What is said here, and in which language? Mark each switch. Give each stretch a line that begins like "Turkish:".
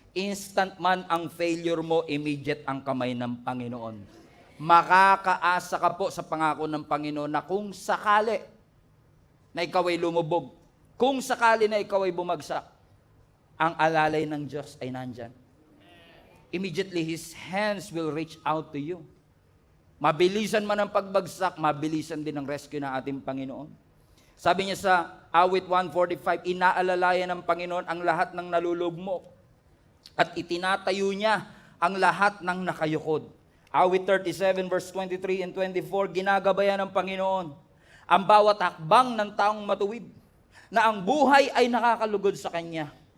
Filipino: Instant man ang failure mo, immediate ang kamay ng Panginoon. Makakaasa ka po sa pangako ng Panginoon na kung sakali na ikaw ay lumubog, kung sakali na ikaw ay bumagsak, ang alalay ng Diyos ay nandyan.
English: Immediately, His hands will reach out to you.
Filipino: Mabilisan man ang pagbagsak, mabilisan din ang rescue ng ating Panginoon. Sabi niya sa awit 145, inaalalayan ng Panginoon ang lahat ng nalulugmok at itinatayo niya ang lahat ng nakayukod. Awit 37 verse 23 and 24, ginagabayan ng Panginoon ang bawat hakbang ng taong matuwid, na ang buhay ay nakakalugod sa Kanya.